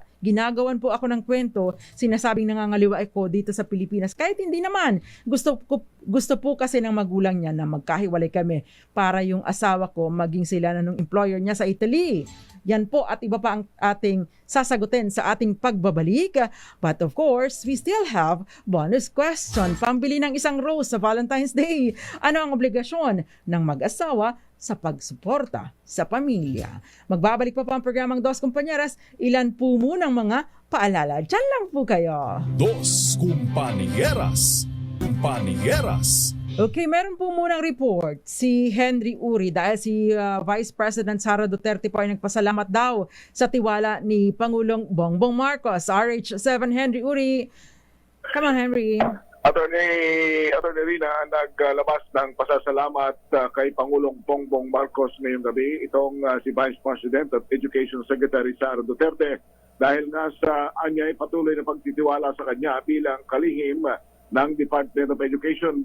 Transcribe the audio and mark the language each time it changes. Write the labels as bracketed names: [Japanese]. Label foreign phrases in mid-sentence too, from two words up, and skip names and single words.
[Filipino] Ginagawan po ako ng kwento, sinasabing nangangaliwa ako dito sa Pilipinas. Kahit hindi naman. Gusto po kasi ng magulang niya na magkahiwalay kami para yung asawa ko maging sila na nung employer niya sa Italy. Yan po at iba pa ang ating sasagutin sa ating pagbabalik. [English] But of course, we still have bonus question. [Filipino] Pambili ng isang rose sa [English] Valentine's Day. [Filipino] Ano ang obligasyon ng mag-asawa sa pagsuporta sa pamilya? Magbabalik pa ang programang [Spanish] Dos Compañeras. [Filipino] Ilan po munang mga paalala. Diyan lang po kayo. Dos Compañeras. Compañeras. Okay, meron po munang report si Henry Uri dahil si [English] Vice President [Filipino] Sara Duterte po ay nagpasalamat daw sa tiwala ni Pangulong Bongbong Marcos. RH7 Henry Uri. [English] Come on, Henry. [Filipino] Attorney Rina, naglabas ng pasasalamat kay Pangulong Bongbong Marcos ngayong gabi itong si [English] Vice President [Filipino] at [English] Education Secretary [Filipino] Sara Duterte dahil nga sa anyay patuloy na pagtitiwala sa kanya bilang kalihim ng [English] Department of Education.